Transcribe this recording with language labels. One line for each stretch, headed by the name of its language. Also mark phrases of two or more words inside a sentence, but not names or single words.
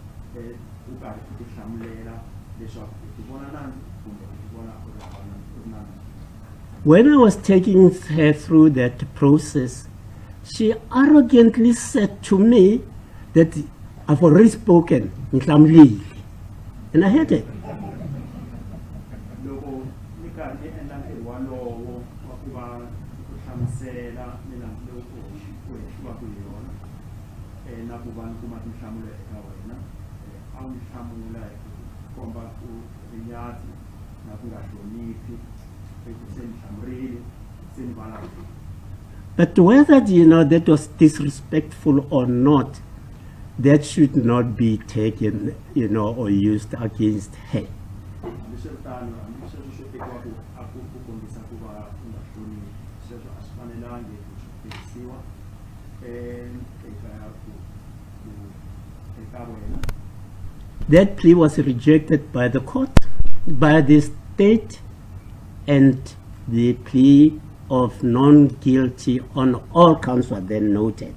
Tsonga: u karhi u tihlamulela leswaku ti vona nandzu kumbe ti vona u ri na nandzu.
English: When I was taking her through that process, she arrogantly said to me that I've already spoken, ngihlamulile. And I heard it.
Tsonga: Loko ni karhi ni endla ntirho walowo wa ku va ku hlamusela milandzu leyi ku hehliwaka hi yona na ku va ni kuma tinhlamulo eka wena, a wu ni hlamula hi ku komba ku rinyadzi na ku nga hloniphi, se ni hlamurile, se ni vulavula.
English: But whether that was disrespectful or not, that should not be taken, or used against her. That plea was rejected by the court, by the state, and the plea of non-guilty on all counts were then noted.